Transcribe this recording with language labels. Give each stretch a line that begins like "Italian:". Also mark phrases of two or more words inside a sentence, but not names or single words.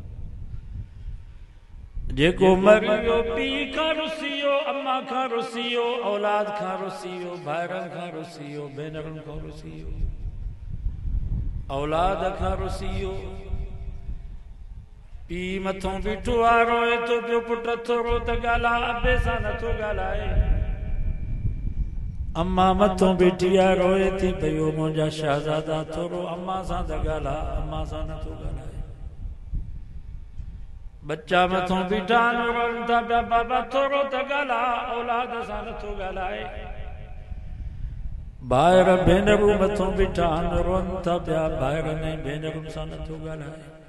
Sindhi: जेको मरी वियो पीउ खां रुसी वियो, अम्मा खां रुसी वियो, औलाद खां रुसी वियो, भाइरनि खां रुसी वियो, भेनरुनि खां रुसी वियो, औलाद खां रुसी वियो, پی مٿوں بیٹھو آ روئے تو پیو پٹ تھورو ته ڳالا ابے سان نٿو ڳالهائي اما مٿوں بیٹھی آ روئے تي پيو منهنجا شهزادا تھورو اما سان ته ڳالا اما سان نٿو ڳالهائي بچا مٿوں بیٹھا رون ٿا پيا بابا تھورو ته ڳالا اولاد سان نٿو ڳالهائي ॿاहिر भेनरूं मथों बीठा रोन था पिया ॿाहिर ने भेनरूं सां नथो ॻाल्हाए